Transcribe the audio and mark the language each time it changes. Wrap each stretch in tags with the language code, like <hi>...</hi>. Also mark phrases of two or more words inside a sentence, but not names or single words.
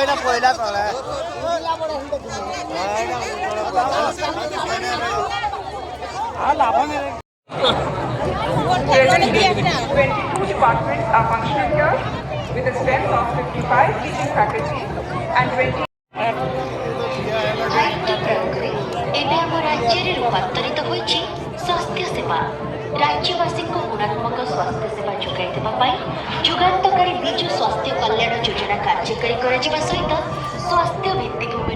<en>22 departments are functioning here with a strength of 55 teaching faculty and 20</en> <or>ଏବେ ଆମ ରାଜ୍ୟରେ ରୂପାନ୍ତରିତ ହୋଇଛି ସ୍ୱାସ୍ଥ୍ୟ ସେବା। ରାଜ୍ୟବାସୀଙ୍କୁ ଗୁଣାତ୍ମକ ସ୍ୱାସ୍ଥ୍ୟ ସେବା ଯୋଗାଇ ଦେବା ପାଇଁ ଯୁଗାନ୍ତକାରୀ ବିଜୁ ସ୍ୱାସ୍ଥ୍ୟ କଲ୍ୟାଣ ଯୋଜନା କାର୍ଯ୍ୟକାରୀ କରାଯିବା ସହିତ ସ୍ୱାସ୍ଥ୍ୟ ଭିତ୍ତିଭୂମିର</or>